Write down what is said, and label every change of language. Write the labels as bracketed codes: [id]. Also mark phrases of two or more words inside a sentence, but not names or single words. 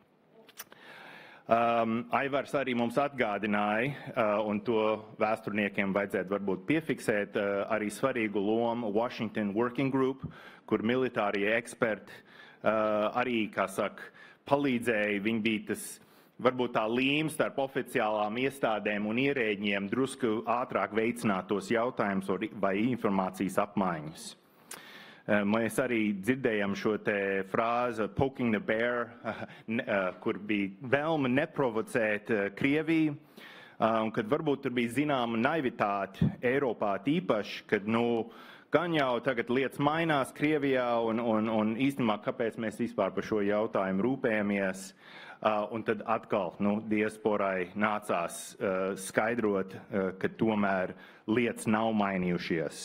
[lv] Aivars arī mums atgādināja, un to vēsturniekiem vajadzētu varbūt piefiksēt, arī svarīgu lomu Washington Working Group, kur militārie eksperti arī, kā saka, palīdzēja. Viņi bija tas, varbūt tā līme starp oficiālām iestādēm un ierēģiem drusku ātrāk veicināt tos jautājumus vai informācijas apmaiņas. Mēs arī dzirdējam šo te frāzi [en] poking the bear, [lv] kur bija vēlme neprovocēt Krieviju, un kad varbūt tur bija zināma naivitāte Eiropā tīpaši, kad, gan jau tagad lietas mainās Krievijā, un īstenībā, kāpēc mēs vispār par šo jautājumu rūpējamies, un tad atkal, diasporai nācās skaidrot, ka tomēr lietas nav mainījušies.